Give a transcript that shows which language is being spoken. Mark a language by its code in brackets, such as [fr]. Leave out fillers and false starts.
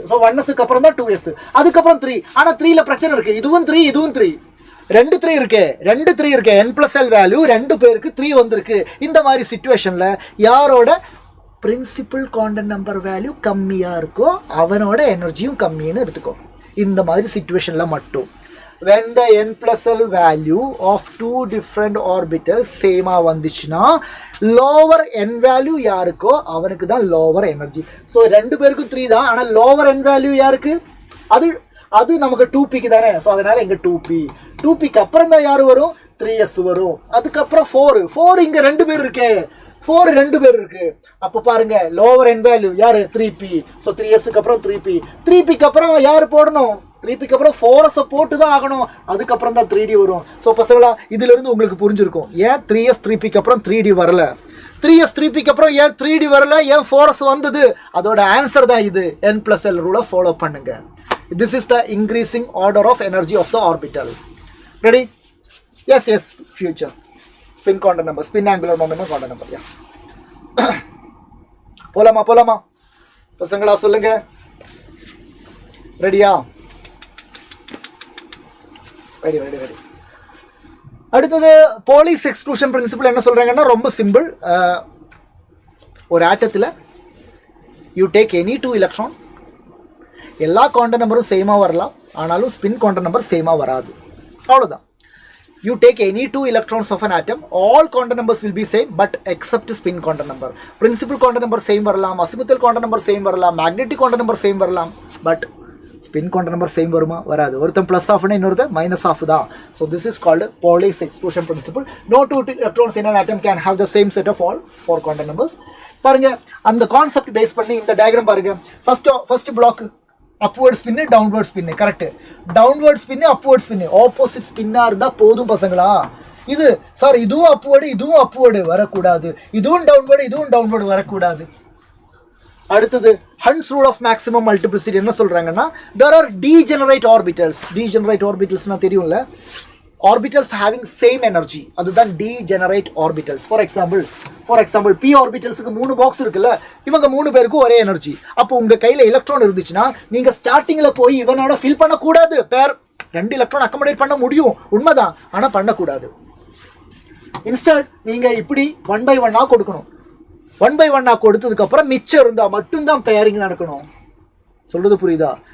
[ta] So 1sக்கு அப்புறம் தான் 2s. அதுக்கப்புறம் 3. ஆனால் 3ல பிரச்சனை இருக்குது. இதுவும் 3 இதுவும் 3, 2 3 இருக்கு. N+L வேல்யூ 2 பேருக்கு 3 வந்திருக்கு. இந்த மாதிரி சிச்சுவேஷனில் யாரோட பிரின்சிபல் குவாண்டம் நம்பர் வேல்யூ கம்மியாக இருக்கோ அவனோட எனர்ஜியும் கம்மின்னு எடுத்துக்கோ. இந்த மாதிரி சிச்சுவேஷனில் மட்டும் [en] when the N+L value of 2 different orbitals [ta] சேமா வந்துச்சுன்னா [en] lower n value [ta] யாருக்கோ அவனுக்கு தான் lower energy. ஸோ 2 பேருக்கும் 3 தான். ஆனால் [en] lower n value [ta] யாருக்கு? அது நமக்கு 2pக்கு தானே. ஸோ அதனால இங்கே 2pக்கு அப்புறம் தான் யார் வரும்? 3s வரும். அதுக்கப்புறம் 4 இங்கே 2 பேர் இருக்கு. 4 2 பேர் இருக்கு. அப்போ பாருங்க லோவர் n வேல்யூ யாரு? 3p. ஸோ 3sக்கு அப்புறம் 3pக்கு அப்புறம் யார் போடணும்? 3pக்கு அப்புறம் 4s போட்டு தான் ஆகணும். அதுக்கப்புறம் தான் 3d வரும். ஸோ பசங்களா இதுல இருந்து உங்களுக்கு புரிஞ்சிருக்கும் ஏன் 3s 3pக்கு அப்புறம் 3d வரல, 3s 3pக்கு அப்புறம் ஏன் 3d வரல, ஏன் 4s வந்தது. அதோட ஆன்சர் தான் இது. N+L ரூலை ஃபாலோ பண்ணுங்க. [en] This is the increasing order of energy of the orbital. Ready? Yes. Future. Spin quantum number. Spin angular momentum quantum number. Yeah. [ta] போலாமா பசங்களா சொல்லுங்க. ரெடியா? ரெடி. அடுத்தது போலிஸ் எக்ஸ்க்ளூஷன் பிரின்சிபல் என்ன சொல்றாங்கன்னா ரொம்ப சிம்பிள். ஒரு ஆட்டத்தில் [en] you take any 2 electron, [ta] எல்லா குவாண்டம் நம்பரும் சேமாக வரலாம், ஆனாலும் ஸ்பின் குவாண்டம் நம்பர் சேமாக வராது. அவ்வளோதான். [en] You take any 2 electrons of an atom, all quantum numbers will be same but except spin quantum number. Principal quantum number same [ta] வரலாம், [en] azimuthal quantum number same வரலாம், magnetic quantum number same வரலாம், but spin quantum number same [ta] வருமா? வராது. ஒருத்தன் plus half னா இன்னொருத்தன் minus half தான். [en] So this is called Pauli's exclusion principle. No 2 electrons in an atom can have the same set of all 4 quantum numbers. [ta] பாருங்க அந்த concept base பண்ணி இந்த டயக்ராம் பாருங்க. [en] First block upward spin, downward spin. Correct. downward spin, upward spin. [ta] Opposite ஸ்பின்னா இருந்தா போதும் பசங்களா. இது sir இதுவும் upward வரக்கூடாது, இதுவும் downward வரக்கூடாது. அடுத்தது Hund's rule of maximum multiplicity என்ன சொல்றாங்கன்னா [en] there are degenerate orbitals [ta] னா தெரியும்ல, [en] orbitals having same energy, [ta] அதுதான் [en] degenerate orbitals. For example [ta] for example p ஆர்பிட்டல்ஸுக்கு 3 box இருக்குல்ல, இவங்க 3 பேருக்கும் ஒரே எனர்ஜி. அப்போ உங்க கையில எலக்ட்ரான் இருந்துச்சுன்னா நீங்க ஸ்டார்டிங்ல போய் இவனோட ஃபில் பண்ணக்கூடாது. பேர் 2 எலக்ட்ரான் அக்கமடேட் பண்ண முடியும், உண்மைதான், ஆனா பண்ணக்கூடாது. இன்ஸ்டன்ட் நீங்க இப்படி 1 by 1 கொடுக்கணும். 1 by 1 கொடுத்ததுக்கு அப்புறம் மிச்சம் இருந்தா மட்டும்தான் பேரிங் நடக்கணும். சொல்றது புரியுதா?